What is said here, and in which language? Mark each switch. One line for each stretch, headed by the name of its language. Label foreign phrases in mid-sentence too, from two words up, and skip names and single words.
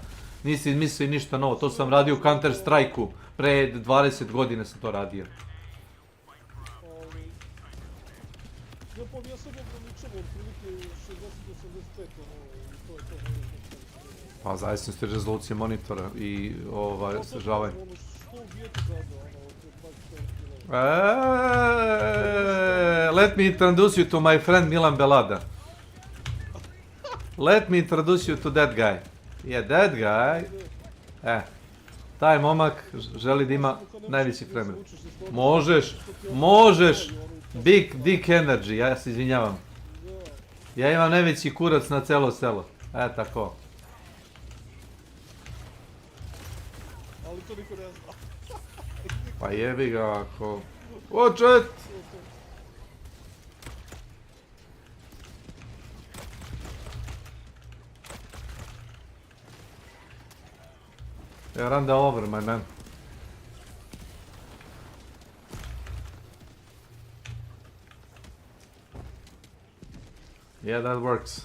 Serbian: Nisi izmislio ništa novo, to sam radio u Counter Strike-u. Pre 20 godina sam to radio. Pa zavisnosti rezolucije monitora i sadržavanja.
English: Let me introduce you to my friend Milan Belada. Let me introduce you to that guy. Yeah, that guy.
Serbian: Taj momak želi da ima najviši framer. Možeš.
English: Big dick energy,
Serbian: ja se izvinjavam. Ja imam najveći kurac na celo selo. Tako. Ali to niko ne zna. Pa jebi ga ako...
English: Watch it! Yeah, run that over, my man. Yeah, that works.